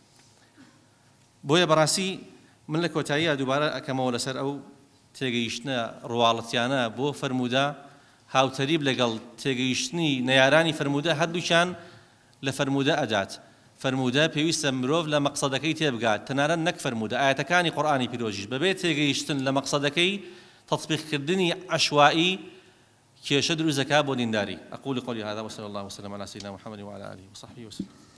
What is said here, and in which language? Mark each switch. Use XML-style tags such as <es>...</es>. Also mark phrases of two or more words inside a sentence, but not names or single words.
<ckb>بۆیە بەڕاستی من لە کۆتاییە دووبارە ئەکەمەوە لەسەر ئەو تێگەیشتنە ڕواڵەتیانە بۆ فەرمودە هاوتەریب لەگەڵ تێگەیشتنی نەیارانی فەرمودە هەردووچیان لە فەرمودە ئەدات فەرمودە پێویستە مرۆڤ لە مەقسەدەکەی تێبگات تەنانەت نەک فەرمودە ئاەتەکانی قورئانی پیرۆژیش بەبێ تێگەیشتن لە مەقسەدەکەی تطبیقکردنی عەشوایی کێشە دروست دەکات بۆ دینداری</ckb> <ar>ئەقول قولي هذا وصلى الله وسلم على سيدنا محمد وعلى آله وصحبه وسلم</ar>